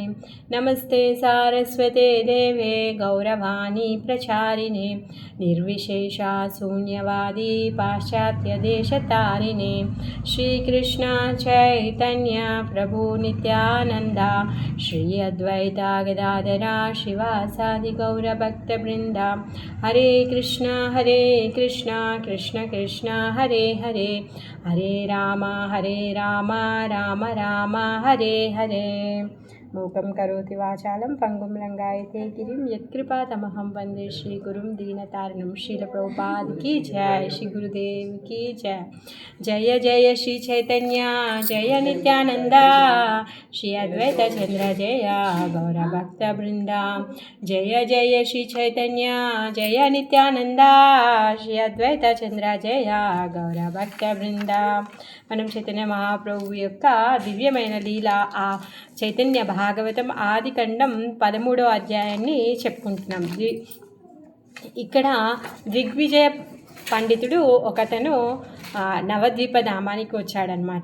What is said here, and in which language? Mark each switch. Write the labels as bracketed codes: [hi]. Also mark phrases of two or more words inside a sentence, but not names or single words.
[sa] नमस्ते सारस्वते देवे गौरवाणी प्रचारिणे निर्विशेषा शून्यवादी पाश्चात्यदेशतारिणे। [bn] শ্রীকৃষ্ণ চৈতন্য প্রভু নিত্যানন্দ শ্রী অদ্বৈত গদাধর শিবাসাদি গৌরভক্তবৃন্দ। [sa] हरे कृष्ण कृष्ण कृष्ण हरे हरे हरे राम राम राम हरे हरे। मूकं करोति वाचालं पंगुं लंघयते गिरिं यत्कृपातमहं वन्दे श्रीगुरुं दीनतारिणं। [hi] श्रील प्रभुपाद की जय, श्री गुरुदेव की जय। [bn] জয় জয় শ্রী চৈতন্য জয় নিত্যানন্দ শ্রী অদ্বৈত চন্দ্র জয় গৌরভক্তবৃন্দ। জয় জয় শ্রী চৈতন্য জয় নিত্যানন্দ শ্রী অদ্বৈত চন্দ্র জয় গৌরভক্তবৃন্দ। [te] మనం చైతన్య మహాప్రభు యొక్క దివ్యమైన లీల ఆ చైతన్య భాగవతం ఆది ఖండం 13వ అధ్యాయాన్ని చెప్పుకుంటున్నాం. ఇక్కడ దిగ్విజయ పండితుడు ఒకతను నవద్వీప ధామానికి వచ్చాడనమాట.